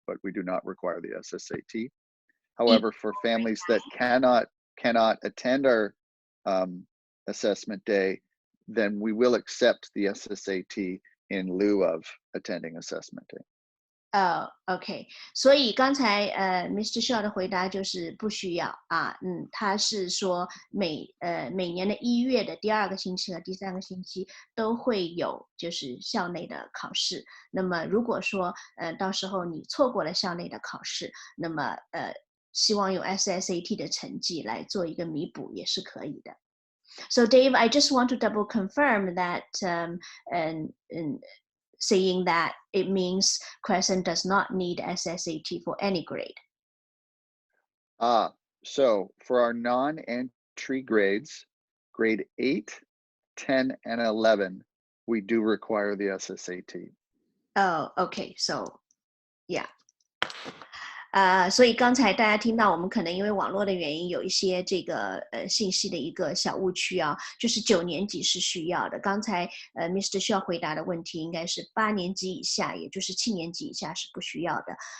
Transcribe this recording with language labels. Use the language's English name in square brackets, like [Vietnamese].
[English] But we do not require the SSAT. However, for families that cannot attend our assessment day, then we will accept the SSAT in lieu of attending assessment day. [Chinese] OK， 所以刚才Mr. Shaw 的回答就是不需要啊，他是说每年的1月的第2个星期和第3个星期都会有就是校内的考试。那么如果说到时候你错过了校内的考试，那么希望用 SSAT 的成绩来做一个弥补也是可以的。 [English] So Dave, I just want to double confirm that saying that it means Crescent does not need SSAT for any grade. So for our non-entry grades, grade 8, 10, and 11, we do require the SSAT. Oh, okay. So, yeah. [Chinese] 所以刚才大家听到我们可能因为网络的原因有一些这个信息的一个小误区啊，就是9年级是需要的。刚才Mr. Shaw 回答的问题应该是8年级以下，也就是7年级以下是不需要的。